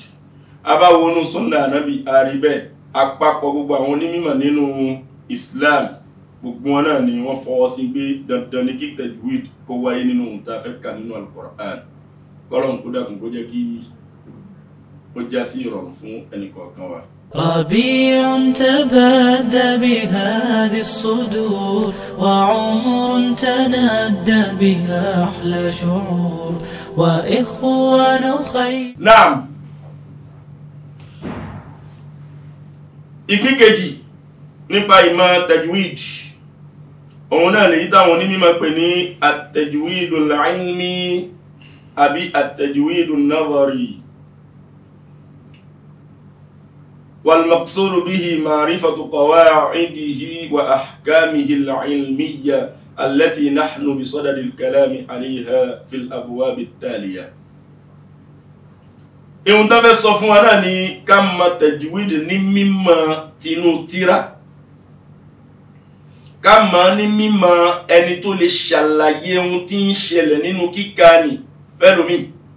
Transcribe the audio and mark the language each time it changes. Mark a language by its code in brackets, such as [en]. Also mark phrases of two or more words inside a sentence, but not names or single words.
[yo] a bá wọnú sunna Ànábì a rí bẹ́ẹ̀. àpapọ̀ gbogbo àwọn onímọ̀ nínú Islam gbogbo wọn náà ni wọ́n fọwọ́ sí pé dandan ní kí tajwid kó wáyé nínú ohun tá a fẹ́ kà nínú al-Qur'an. kọ́lọ́n kó dákun kó jẹ́ kí ó já sí ìrọ̀rùn fún ẹnìkọ̀ọ̀kan wa. [ar] ربيع تبادى بهذه الصدور وعمر تنادى بها أحلى شعور وإخوان خير. نعم. [yo] ìpín kejì nípa ìmọ̀ tajwid òun náà lèyí táwọn onímọ̀ pè ní [ar] التجويد العلمي [yo] àbí [ar] التجويد النظري. والمقصود به معرفة قواعده وأحكامه العلمية التي نحن بصدد الكلام عليها في الأبواب التالية. [yo] ìhun tó fẹ́ sọ fún wa náà ni ká mọ̀ tajwid ní mímọ̀ tinú tírà, ká mọ̀ ní mímọ̀ ẹni tó lè ṣàlàyé ohun tí ń ṣẹlẹ̀ nínú kíkà ní fẹ́lómi.